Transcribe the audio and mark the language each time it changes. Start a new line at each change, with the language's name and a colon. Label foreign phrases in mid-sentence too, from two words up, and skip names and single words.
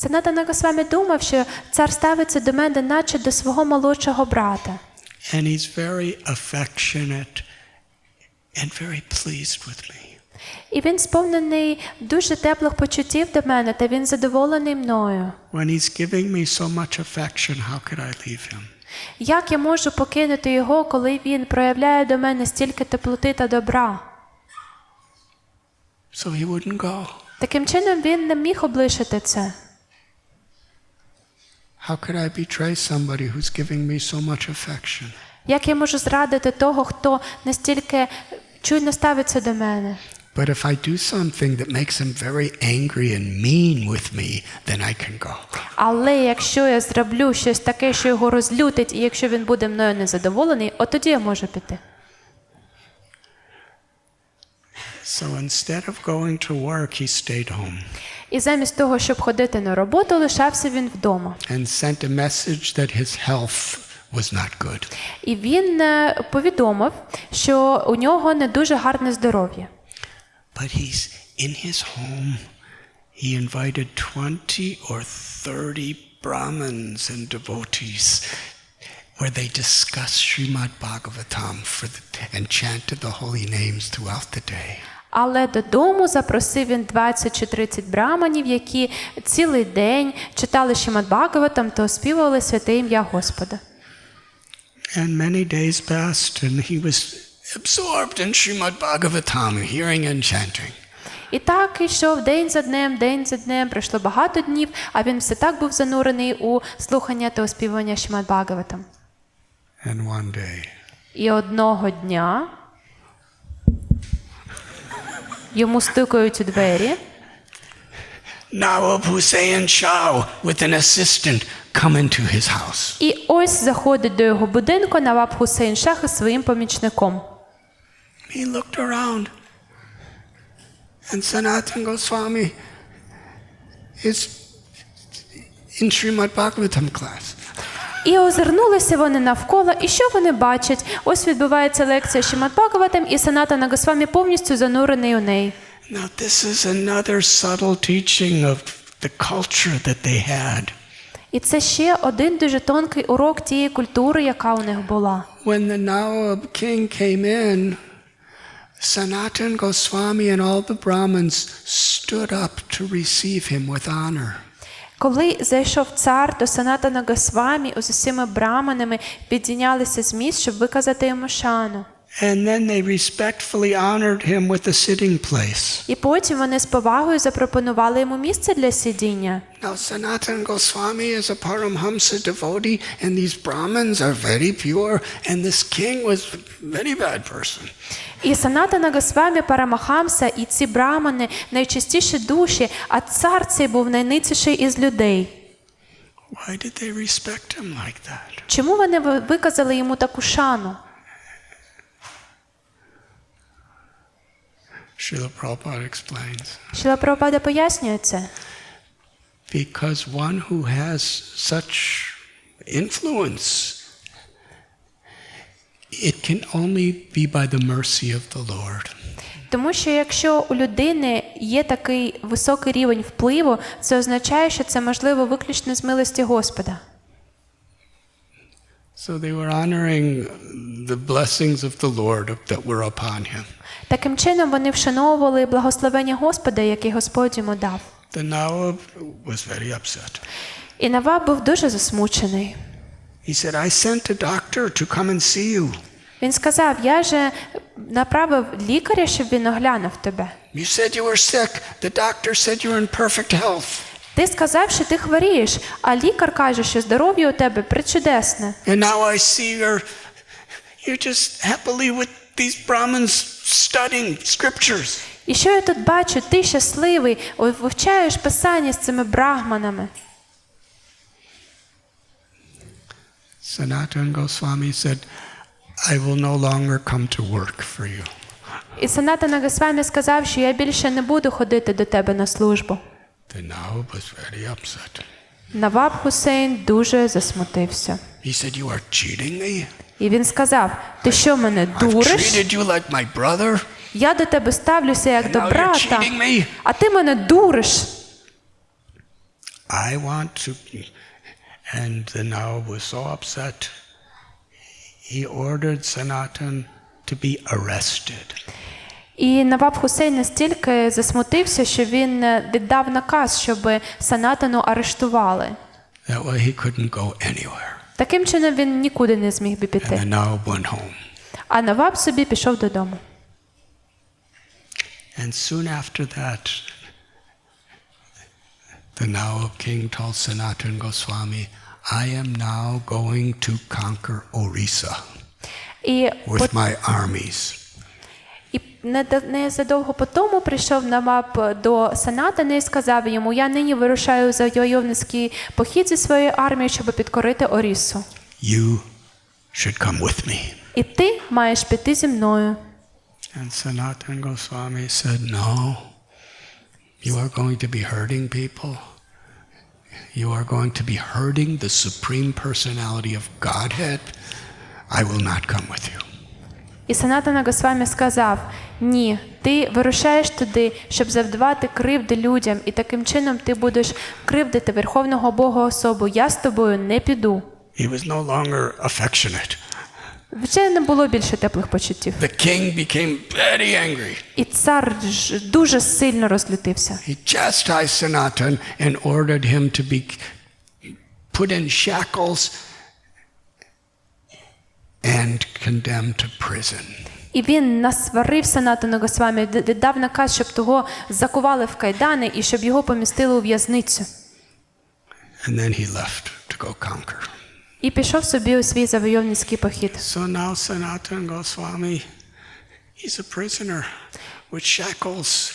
Ukrainian: Санатана Госвамі думав, що цар ставиться до мене наче до свого молодшого брата.
English: And he's very affectionate and very pleased with me.
Ukrainian: І він сповнений дуже теплих почуттів до мене, та він задоволений мною.
English: When he's giving me so much affection, how could I leave him?
Ukrainian: Як я можу покинути його, коли він проявляє до мене стільки теплоти та добра?
English: So he wouldn't go.
Ukrainian: Таким чином він не міг облишити це.
English: How could I betray somebody who's giving me so much affection?
Ukrainian: Як я можу зрадити того, хто настільки чуйно ставиться до мене?
English: But if I do something that makes him very angry and mean with me, then I can go.
Ukrainian: Але якщо я зроблю щось таке, що його розлютить, і якщо він буде мною незадоволений, от тоді я можу піти.
English: So instead of going to work, he stayed home
Ukrainian: І замість того, щоб ходити на роботу, лишався він вдома.
English: and sent a message that his health was not good.
Ukrainian: І він повідомив, що у нього не дуже гарне здоров'я.
English: But he's in his home. He invited 20 or 30 Brahmins and devotees where they discussed Srimad Bhagavatam and chanted the holy names throughout the day.
Ukrainian: Але додому запросив він 20 чи 30 браманів, які цілий день читали Шримад Бхагаватам та оспівували святе ім'я Господа.
English: And many days passed and he was absorbed in Srimad Bhagavatam, hearing and chanting.
Ukrainian: І так ішов день за днем, пройшло багато днів, а він все так був занурений у слухання та оспівування Шримад Бхагаватам.
English: And one day,
Ukrainian: І одного дня йому стукають у двері.
English: Nawab Hussain Shah with an assistant come into his house.
Ukrainian: І ось заходить до його будинку Наваб Хусейн Шах із своїм помічником.
English: He looked around, and Sanatana Goswami is in Srimad Bhagavatam class.
Ukrainian: І озирнулися вони навколо, і що вони бачать? Ось відбувається лекція Шримад Бхагаватам, і Санатана Госвамі повністю занурений у неї.
English: Now this is another subtle teaching of the culture that they had.
Ukrainian: І це ще один дуже тонкий урок тієї культури, яка у них була.
English: When the Nawab king came in, Sanatana Goswami and all the Brahmins stood up to receive him with honor.
Ukrainian: Коли зайшов цар, то Санатана Госвамі з усіма браманами підійнялися з місць, щоб виказати йому шану.
English: And then they respectfully honored him with a sitting place.
Ukrainian: І потім вони з повагою запропонували йому місце для сидіння.
English: Now Sanatana Goswami is a Paramhamsa devotee, and these Brahmins are very pure, and this king was a very bad person.
Ukrainian: І Санатана Госвамі Парамахамса, і ці брамани найчистіші душі, а цар цей був найниціший із людей.
English: Why did they respect him like that?
Ukrainian: Чому вони виказали йому таку шану?
English: Srila Prabhupada explains.
Ukrainian: Шріла Прабхупада пояснює це.
English: Because one who has such influence, it can only be by the mercy of the Lord.
Ukrainian: Тому що якщо у людини є такий високий рівень впливу, це означає, що це можливо виключно з милості Господа.
English: So they were honoring the blessings of the Lord that were upon him.
Ukrainian: Таким чином вони вшановували благословення Господа, яке Господь йому дав.
English: The Nawab was very upset.
Ukrainian: І Наваб був дуже засмучений.
English: He said, I sent a doctor to come and see you.
Ukrainian: Він сказав, я же направив лікаря, щоб він оглянув тебе.
English: You said you were sick. The doctor said you were in perfect health.
Ukrainian: Ти сказав, що ти хворієш, а лікар каже, що здоров'я у тебе пречудесне.
English: And now I see you're just happily with these Brahmins studying scriptures.
Ukrainian: І що я тут бачу? Ти щасливий, вивчаєш писання з цими брахманами.
English: Sanatana Goswami said, I will no longer come to work for you.
Ukrainian: І Санатана Госвамі сказав, що я більше не буду ходити до тебе на службу.
English: The Nawab was very upset.
Ukrainian: Наваб Хусейн дуже засмутився.
English: He said, you are cheating me?
Ukrainian: І він сказав, ти що, мене
English: I've
Ukrainian: дуриш?
English: treated you like my brother.
Ukrainian: Я до тебе ставлюся як
English: And
Ukrainian: до
English: now you're
Ukrainian: брата,
English: cheating me?
Ukrainian: а ти мене дуриш.
English: I want to, and the Nawab was so upset, he ordered Sanatan to be arrested.
Ukrainian: І Наваб Хусейн настільки засмутився, що він віддав наказ, щоб Санатану арештували.
English: That way he couldn't go anywhere.
Ukrainian: Таким чином він нікуди не зміг би
English: And
Ukrainian: піти.
English: the Nawab went home.
Ukrainian: А Наваб собі пішов додому.
English: And soon after that, the Nawab king told Sanatan Goswami, I am now going to conquer Orissa with my armies.
Ukrainian: І незадовго по тому прийшов Наваб до Санатана і сказав йому, я нині вирушаю у завойовницький похід зі своєю армією, щоб підкорити Орісу.
English: You should come with me.
Ukrainian: І ти маєш піти зі мною.
English: And Sanatan Goswami said, no, you are going to be hurting people. You are going to be hurting the Supreme Personality of Godhead. I will not come with you.
Ukrainian: І Санатана Госвамі сказав, ні, ти вирушаєш туди, щоб завдавати кривди людям, і таким чином ти будеш кривдити Верховного Бога особу. Я з тобою не піду.
English: He was no longer affectionate.
Ukrainian: Вже не було більше теплих почуттів.
English: The king became very angry.
Ukrainian: І цар дуже сильно розлютився.
English: He chastised Sanatan and ordered him to be put in shackles and condemned to prison.
Ukrainian: І він насварив Санатану Госвамі, віддав наказ, щоб того закували в кайдани і щоб його помістили у в'язницю.
English: And then he left to go conquer.
Ukrainian: І пішов собі у свій завойовницький похід.
English: So now Sanatan Goswami, he's a prisoner with shackles.